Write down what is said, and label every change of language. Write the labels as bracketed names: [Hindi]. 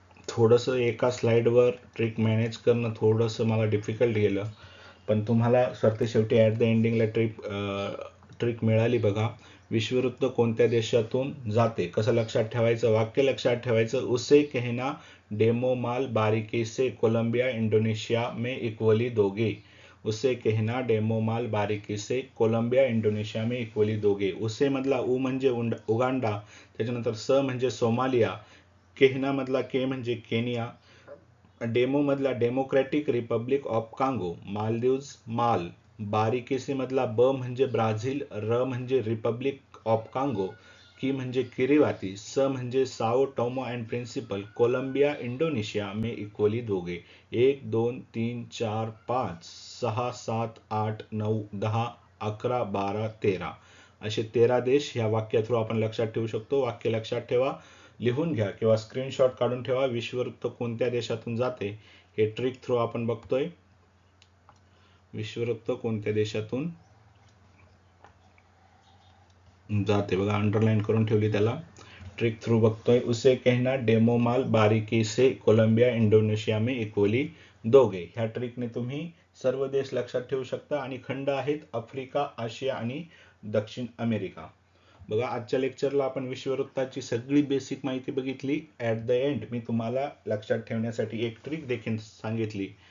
[Marathi] थोडंसं एका स्लाइडवर ट्रिक मॅनेज करणं थोडंसं मला डिफिकल्ट गेलं, पण तुम्हाला शेवटी ॲट द एंडिंगला ट्रिक मिळाली बघा. विश्ववृत्त कोणत्या देशातून जाते कसं लक्षात ठेवायचं. वाक्य लक्षात ठेवायचं. [Hindi] उसे कहना डेमो माल बारीकी से. कोलंबिया इंडोनेशिया में इक्वली दोगे. उसे कहना डेमो माल बारीकी से. कोलंबिया इंडोनेशिया में इक्वली दोगे. [Marathi] उसे मधला उ म्हणजे उगांडा. त्याच्यानंतर स म्हणजे सोमालिया. केहना मधला के म्हणजे केनिया. डेमो मधला democratic Republic of Congo. Maldives माल. बारीकेसी मधला ब म्हणजे ब्राझील. र म्हणजे रिपब्लिक ऑफ कांगो. की म्हणजे किरीबाती. स म्हणजे Sao Tomo and principal. [Hindi] Colombia Indonesia में इक्वली दोगे. [Marathi] 1 2 3 4 5 6 7 8 9 10 11 12 13 असे 13 देश ह्या वाक्या थ्रू आपण लक्षात ठेवू शकतो. वाक्य लक्षात ठेवा, लिहून घ्या किंवा स्क्रीनशॉट काढून ठेवा. विश्ववृत्त कोणत्या देशातून जाते हे ट्रिक थ्रू आपण बघतोय. विश्ववृत्त कोणत्या देशातून जाते बघा, अंडरलाईन करून ठेवली त्याला. ट्रिक थ्रू बघतोय. [Hindi] उसे कहना डेमो माल बारीकी से. कोलंबिया इंडोनेशिया में इक्वली दोगे. [Marathi] ह्या ट्रिकने तुम्ही सर्व देश लक्षात ठेवू शकता. आणि खंड आहेत आफ्रिका, आशिया आणि दक्षिण अमेरिका. बघा, आजच्या लेक्चरला आपण विश्ववृत्ताची सगळी बेसिक माहिती बघितली. [English] at the end [Marathi] मी तुम्हाला लक्षात ठेवण्यासाठी एक ट्रिक देखील सांगितली.